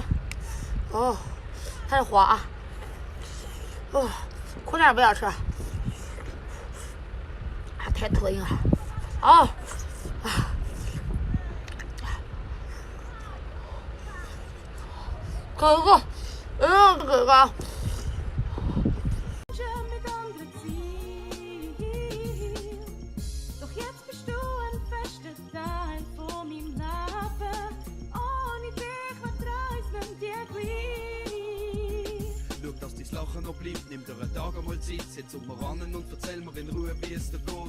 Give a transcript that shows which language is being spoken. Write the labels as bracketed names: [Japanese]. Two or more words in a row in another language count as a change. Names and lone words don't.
[Chinese] 哦，它是滑啊。哦，快点不要吃。啊，太脱硬了。哦，啊。哥哥，哥哥。 [German] Dass dein Lachen noch bleibt, nimm dir einen Tag einmal Zeit, setz um mir ran und erzähl mir in Ruhe, wie es dir geht.